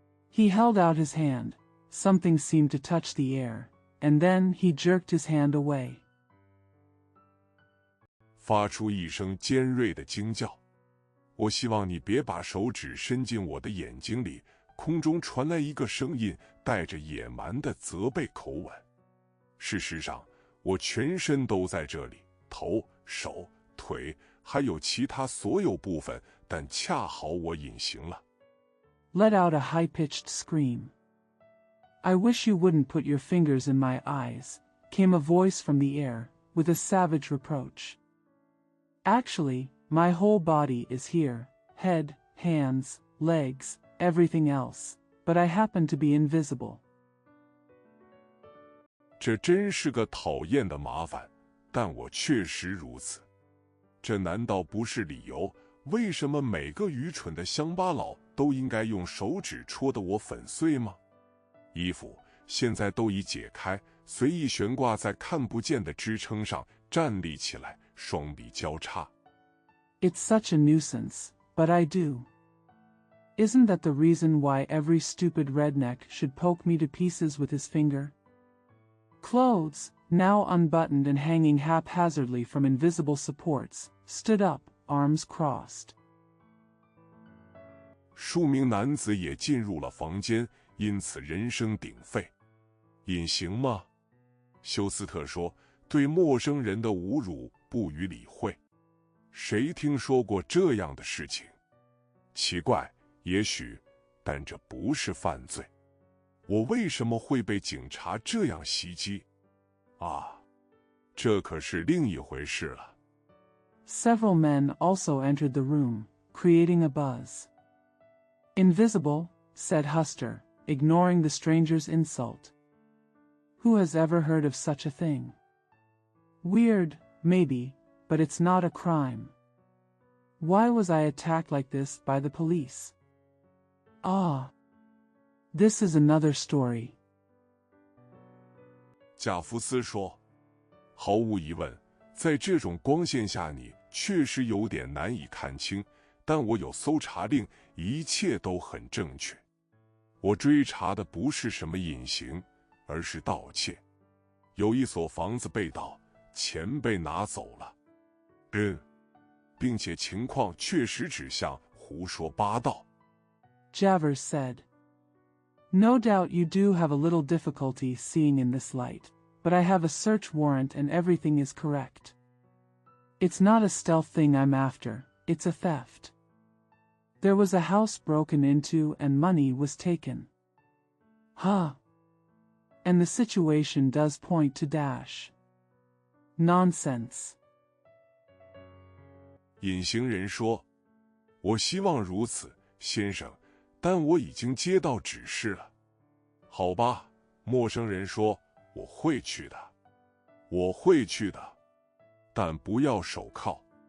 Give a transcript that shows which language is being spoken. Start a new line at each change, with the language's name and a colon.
English: He held out his hand. Something seemed to touch the air, and then he jerked his hand away.
Chinese: 发出一声尖锐的惊叫。我希望你别把手指伸进我的眼睛里。空中传来一个声音，带着野蛮的责备口吻。事实上，我全身都在这里，头、手、腿，还有其他所有部分，但恰好我隐形了。
English: Let out a high-pitched scream. I wish you wouldn't put your fingers in my eyes, came a voice from the air, with a savage reproach. Actually, my whole body is here, head, hands, legs, everything else, but I happen to be invisible.
Chinese: 这真是个讨厌的麻烦，但我确实如此。这难道不是理由？为什么每个愚蠢的乡巴佬都应该用手指戳得我粉碎吗？衣服现在都已解开，随意悬挂在看不见的支撑上，站立起来，双臂交叉。
English: It's such a nuisance, but I do. Isn't that the reason why every stupid redneck should poke me to pieces with his finger? Clothes, now unbuttoned and hanging haphazardly from invisible supports, stood up, arms crossed.
Chinese: 数名男子也进入了房间，因此人声鼎沸。隐形吗？休斯特说，对陌生人的侮辱不予理会。谁听说过这样的事情？奇怪，也许，但这不是犯罪。我为什么会被警察这样袭击？啊，这可是另一回事了。
English: Several men also entered the room, creating a buzz. Invisible, said Huster, ignoring the stranger's insult. Who has ever heard of such a thing? Weird, maybe, but it's not a crime. Why was I attacked like this by the police? Ah. This is another story.
Chinese: 贾福斯说，毫无疑问，在这种光线下你确实有点难以看清，但我有搜查令，一切都很正确。我追查的不是什么隐形，而是盗窃。有一所房子被盗，钱被拿走了。并且情况确实指向胡说八道。
English: Javers said. No doubt you do have a little difficulty seeing in this light, but I have a search warrant and everything is correct. It's not a stealth thing I'm after, it's a theft. There was a house broken into and money was taken. Huh. And the situation does point to dash. Nonsense.
Chinese: 隐形人说，我希望如此，先生，但我已经接到指示了。好吧，陌生人说，我会去的，我会去的，但不要手铐。